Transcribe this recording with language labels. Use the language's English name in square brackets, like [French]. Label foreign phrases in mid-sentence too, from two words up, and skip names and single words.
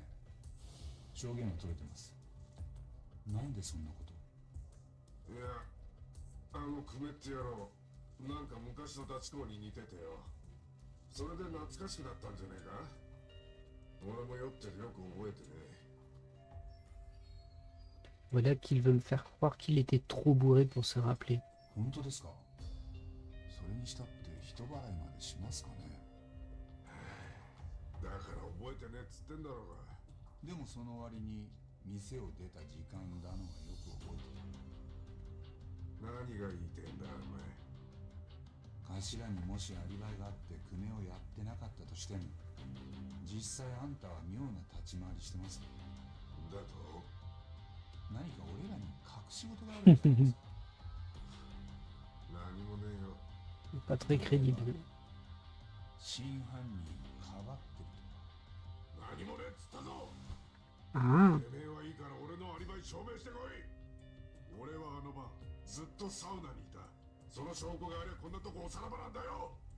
[Japanese] 証言は取れてます。なんでそんなこと？いや、あの久米って野郎、なんか昔のダチ公に似ててよ。それで懐かしくなったんじゃねえか。俺も酔ってるよく覚えてね。 [French] Voilà qu'ils veulent faire croire qu'il était trop bourré pour se rappeler. [Japanese] 本当ですか？それにしたって人払いまでしますかね。だから覚えてねえっつってんだろうが。でもその割に店を出た時間だのはよく覚えてる。何が言いてんだお前。頭にもしアリバイがあって久米をやってなかったとしても、実際あんたは妙な立ち回りしてます。だと何か俺らに隠し事があるんじゃないですか？何もねえよ。 [French] Pas très crédible. [Japanese] 真犯人かばってるとか。何もねえっつったぞ。 Ah, てめえはいいから俺のアリバイ証明してこい。俺はあの晩ずっとサウナにいた。その証拠がありゃこんなとこおさらばなんだよ。